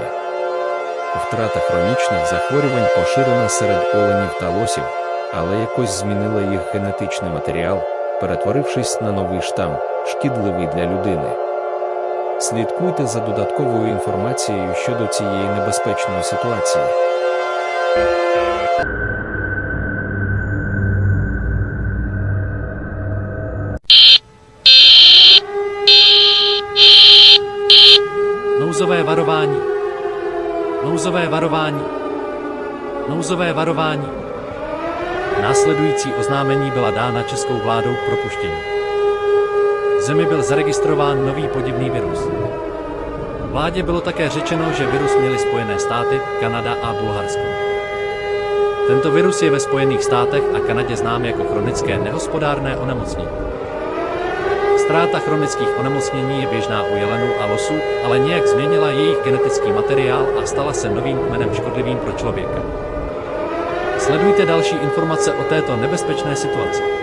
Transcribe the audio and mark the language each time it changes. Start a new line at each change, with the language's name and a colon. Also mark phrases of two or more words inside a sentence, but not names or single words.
Ukrainian: Втрата хронічних захворювань поширена серед оленів та лосів, але якось змінила їх генетичний матеріал, перетворившись на новий штам, шкідливий для людини. Слідкуйте за додатковою інформацією щодо цієї небезпечної ситуації.
Czech: Nouzové varování. Nouzové varování. Nouzové varování. Následující oznámení byla dána českou vládou k propuštění. V zemi byl zaregistrován nový podivný virus. Vládě bylo také řečeno, že virus měly Spojené státy, Kanada a Bulharsko. Tento virus je ve Spojených státech a Kanadě znám jako chronické nehospodárné onemocnění. Ztráta chronických onemocnění je běžná u jelenů a losů, ale nějak změnila jejich genetický materiál a stala se novým kmenem škodlivým pro člověka. Sledujte další informace o této nebezpečné situaci.